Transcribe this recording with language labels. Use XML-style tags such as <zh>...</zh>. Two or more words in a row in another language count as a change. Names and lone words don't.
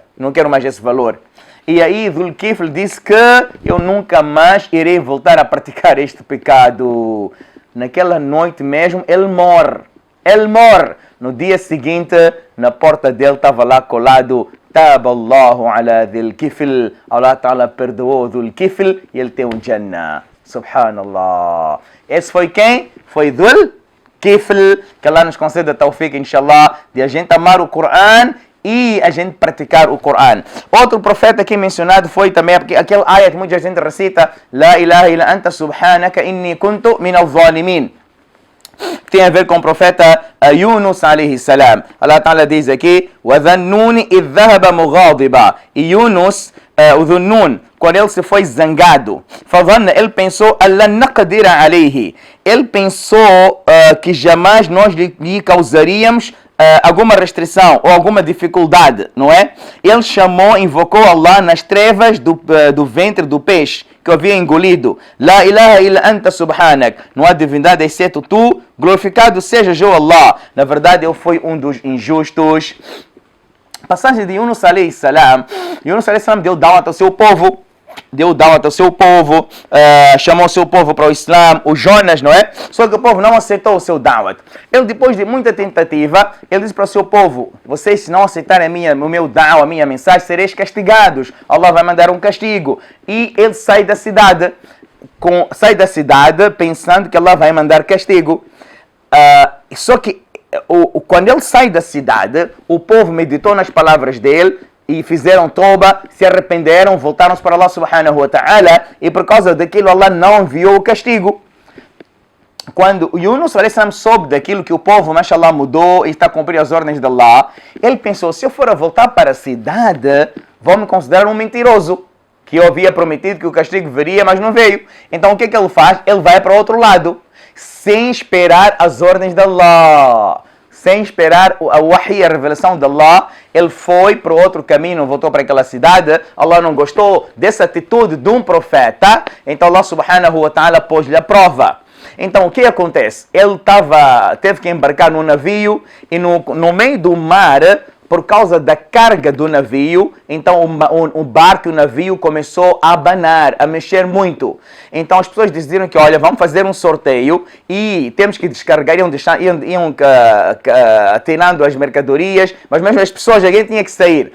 <pt>Não quero mais esse valor. E aí Dhul-Kifl disse que eu nunca mais irei voltar a praticar este pecado. Naquela noite mesmo, ele morre. Ele morre. No dia seguinte, na porta dele estava lá colado</pt> <ar>تاب الله على ذي الكفل. الله تعالى</ar> <pt>perdoou Dhul-Kifl e ele tem um Jannah. Subhanallah. Esse foi quem? Foi Dhul-Kifl. Que Allah nos conceda</pt> <ar>توفيق، إن شاء الله,</ar> <pt>de a gente amar o Coran e a gente praticar o Coran. Outro profeta aqui mencionado foi também aquele ayat que muita gente recita:</pt> <ar>لا إله إلا أنت سبحانك إني كنت من الظالمين.</ar> <pt>Tem a ver com o profeta Yunus</pt> <ar>عليه السلام. الله تعالى</ar> <pt>diz aqui:</pt> <ar>وَذَنُّونِ إِذْ ذَهَبَ مُغَاضِبًا.</ar> <pt>E Yunus, o Dhunnun, quando ele se foi zangado, ele pensou:</pt> <ar>أَلَّنْ نَقْدِرَ عَلَيْهِ.</ar> <pt>Ele pensou que jamais nós lhe causaríamos alguma restrição ou alguma dificuldade, não é? Ele invocou Allah nas trevas do ventre do peixe que havia engolido.</pt> <ar>لا إله إلا أنت سبحانك.</ar> <pt>Não há divindade exceto tu. Glorificado seja o Allah. Na verdade, ele foi um dos injustos. Passagem de Yunus</pt> <ar>عليه السلام.</ar> <pt>Yunus</pt> <ar>عليه السلام</ar> <pt>deu dawat ao seu povo. Chamou o seu povo para o Islã, o Jonas, não é? Só que o povo não aceitou o seu dawat. Ele, depois de muita tentativa, ele disse para o seu povo: vocês, se não aceitarem o meu dawat, a minha mensagem, sereis castigados. Allah vai mandar um castigo. E ele sai da cidade pensando que Allah vai mandar castigo. Só que quando ele sai da cidade, o povo meditou nas palavras dele e fizeram toba, se arrependeram, voltaram-se para</pt> <ar>الله سبحانه وتعالى,</ar> <pt>e por causa daquilo Allah não enviou o castigo. Quando Yunus soube daquilo que o povo, mashallah, mudou e está a cumprir as ordens de Allah, ele pensou: se eu for a voltar para a cidade, vão me considerar um mentiroso, que eu havia prometido que o castigo viria, mas não veio. Então o que é que ele faz? Ele vai para o outro lado, sem esperar as ordens de Allah. Sem esperar a wahi, a revelação de Allah, ele foi para outro caminho, voltou para aquela cidade. Allah não gostou dessa atitude de um profeta, então</pt> <ar>الله سبحانه وتعالى</ar> <pt>pôs-lhe a prova. Então o que acontece? Ele teve que embarcar num navio e no meio do mar, por causa da carga do navio, então o barco e o navio começou a abanar, a mexer muito. Então as pessoas decidiram que, olha, vamos fazer um sorteio e temos que descarregar, iam atinando as mercadorias, mas mesmo as pessoas, alguém tinha que sair.</pt>